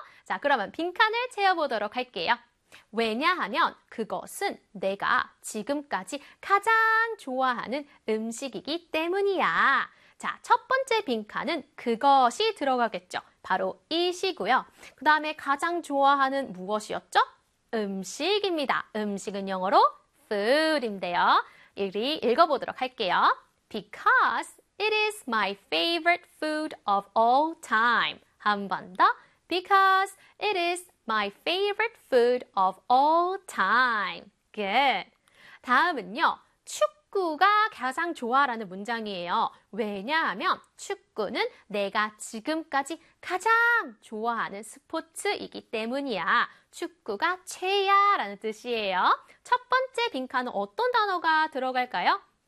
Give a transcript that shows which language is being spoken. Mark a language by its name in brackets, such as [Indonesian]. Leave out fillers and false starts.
[Korean] 자, 그러면 빈칸을 채워보도록 할게요. 왜냐하면 그것은 내가 지금까지 가장 좋아하는 음식이기 때문이야. 자, 첫 번째 빈칸은 그것이 들어가겠죠. 바로 이시고요. 그 다음에 가장 좋아하는 무엇이었죠? 음식입니다. 음식은 영어로 food인데요. 이리 읽어보도록 할게요. [English] Because it is my favorite food of all time. [Korean] 한번 더. [English] Because it is my favorite food of all time. Good. [Korean] 다음은요, 축구가 가장 좋아라는 문장이에요. 왜냐하면 축구는 내가 지금까지 가장 좋아하는 스포츠이기 때문이야. 축구가 최야라는 뜻이에요. 첫 번째 빈칸은 어떤 단어가 들어갈까요?